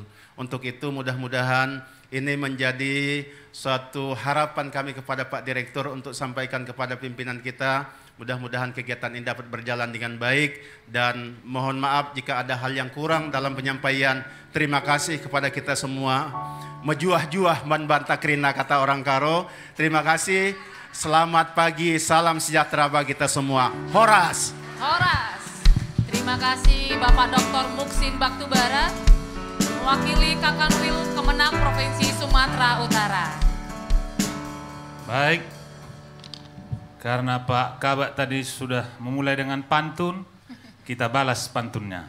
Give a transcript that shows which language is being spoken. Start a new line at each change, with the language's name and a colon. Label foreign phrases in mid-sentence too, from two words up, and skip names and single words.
Indonesian: Untuk itu mudah-mudahan ini menjadi suatu harapan kami kepada Pak Direktur untuk sampaikan kepada pimpinan kita. Mudah-mudahan kegiatan ini dapat berjalan dengan baik dan mohon maaf jika ada hal yang kurang dalam penyampaian. Terima kasih kepada kita semua.
Batak Karo: Mejuah-juah man banta krina
Indonesian: kata orang Karo. Terima kasih. Selamat pagi, salam sejahtera bagi kita semua. Horas. Horas. Terima kasih Bapak Dr. Muksin Baktubara, mewakili Kakanwil Kemenang Provinsi Sumatera Utara. Baik, karena Pak Kabak tadi sudah memulai dengan pantun, kita balas pantunnya.